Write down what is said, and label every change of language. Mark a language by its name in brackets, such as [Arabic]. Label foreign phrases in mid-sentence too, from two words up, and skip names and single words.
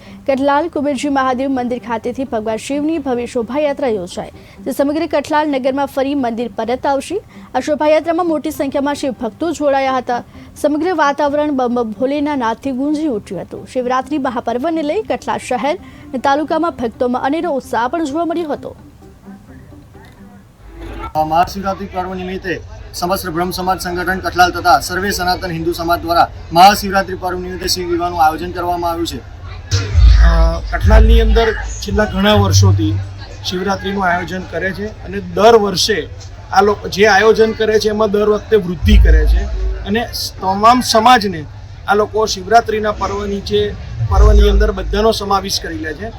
[Gujarati] કઠલાલ કુબેરજી મહાદેવ મંદિર ખાતેથી ભગવાન શિવની ભવ્ય શોભાયાત્રા યોજાઈ, જે સમગ્ર કઠલાલ નગરમાં ફરી મંદિર પરત આવશે। આ શોભાયાત્રામાં મોટી સંખ્યામાં શિવ ભક્તો જોડાયા હતા। સમગ્ર વાતાવરણ બમ બમ ભોલેના નાદથી ગુંજી ઉઠ્યું હતું। શિવરાત્રી મહાપર્વને લઈ કઠલાલ શહેર અને તાલુકામાં ભક્તોમાં અનેરો ઉત્સાહ પણ જોવા મળ્યો હતો। મહાશિવરાત્રિ પર્વ નિમિત્તે સમસ્ત બ્રહ્મ સમાજ સંગઠન કઠલાલ તથા સર્વે સનાતન હિંદુ સમાજ દ્વારા મહાશિવરાત્રિ પર્વ નિમિત્તે શિવ વિવાહનું આયોજન કરવામાં આવ્યું છે। કઠલાલની અંદર છેલ્લા ઘણા વર્ષોથી શિવરાત્રિનું આયોજન કરે છે અને દર વર્ષે આ લોકો જે આયોજન કરે છે એમાં દર વખતે વૃદ્ધિ કરે છે અને તમામ સમાજને આ લોકો શિવરાત્રિના પર્વની અંદર બધાનો સમાવેશ કરી લે છે।